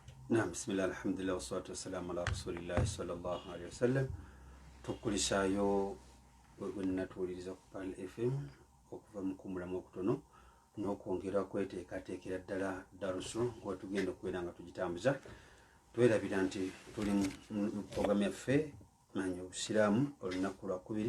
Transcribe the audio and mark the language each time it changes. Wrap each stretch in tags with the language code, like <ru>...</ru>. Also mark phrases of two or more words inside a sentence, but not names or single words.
<ar>بسم الله، الحمد لله، والصلاة والسلام على رسول الله صلى الله عليه وسلم.</ar> <lg>Tukulisaayo bwe natuwuliriza ku Pearl FM okuva mu kumulamu okutono n'okwongera kweteekateekera ddala darusu nga tugenda okubeera nga tugitambuza. Twerabira nti tuli mu programu yaffe manya obusiraamu olunaku lwakubiri.</lg>